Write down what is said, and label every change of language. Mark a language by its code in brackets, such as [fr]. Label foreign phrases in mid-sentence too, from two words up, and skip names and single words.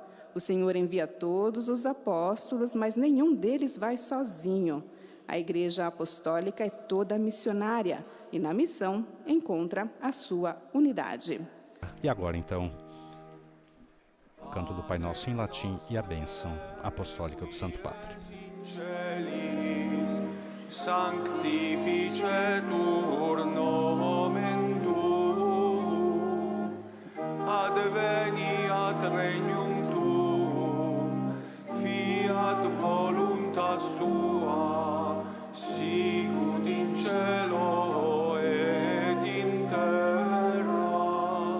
[pt] O Senhor envia todos os apóstolos, mas nenhum deles vai sozinho. A Igreja Apostólica é toda missionária e, na missão, encontra a sua unidade. E agora, então, o canto do Pai Nosso em latim e a bênção apostólica do Santo Padre. [la] Sanctificetur nomen tuum, adveniat regnum tuum, fiat voluntas tua, sicut in cielo et in terra.